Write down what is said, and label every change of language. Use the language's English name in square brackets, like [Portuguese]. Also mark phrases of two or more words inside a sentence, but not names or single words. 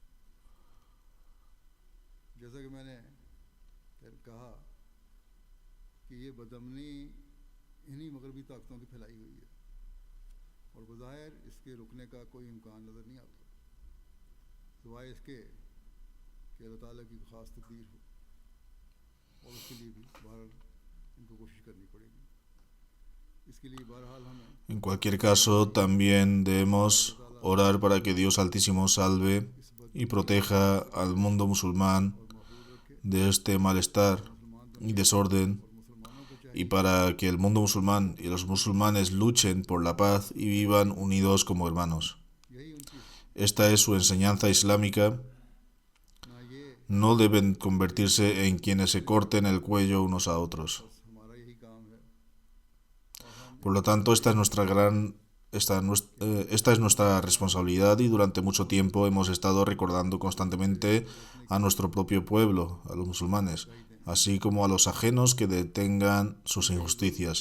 [Urdu] جیسا کہ میں نے پھر کہا کہ یہ بدامنی انہی مغربی طاقتوں کی پھیلائی ہوئی ہے اور بظاہر اس کے رکنے کا کوئی امکان نظر نہیں آتا سوائے اس کے کہ اللہ تعالیٰ کی خاص تقدیر ہو اور اس کے لیے بھی بہرحال ان کو کوشش کرنی پڑے گی اس کے لیے بہرحال ہمیں [Spanish] En cualquier caso, también debemos orar para que Dios Altísimo salve y proteja al mundo musulmán de este malestar y desorden, [Urdu] مسلمانوں کو چاہیے [Spanish] y para que el mundo musulmán y los musulmanes luchen por la paz y vivan unidos como hermanos. [Urdu] یہی ان کی [Spanish] Esta es su enseñanza islámica. [Urdu] نہ یہ [Spanish] No deben convertirse en quienes se corten el cuello unos a otros. [Urdu] بس ہمارا یہی کام ہے [Spanish] Por lo tanto, esta es nuestra responsabilidad y durante mucho tiempo hemos estado recordando constantemente a nuestro propio pueblo, a los musulmanes, así como a los ajenos que detengan sus injusticias.